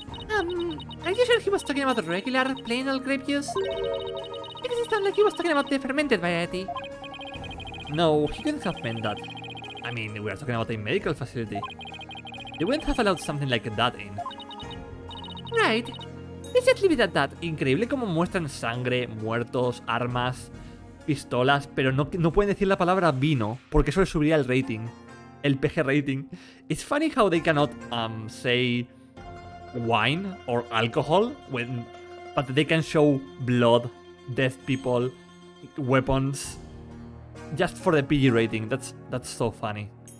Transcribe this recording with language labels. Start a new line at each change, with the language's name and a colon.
English: Are you sure he was talking about regular, plain old grape juice? Because it sounded like he was talking about the fermented variety. No, he couldn't have meant that. I mean, we are talking about a medical facility. They wouldn't have allowed something like that in. Right. Let's just leave it at that.
Spanish: Increíble como muestran sangre, muertos, armas, pistolas, pero no pueden decir la palabra vino, porque eso le subiría el rating. El PG rating.
English: It's funny how they cannot, say wine or alcohol, but they can show blood, dead people, weapons, just for the PG rating. That's so funny.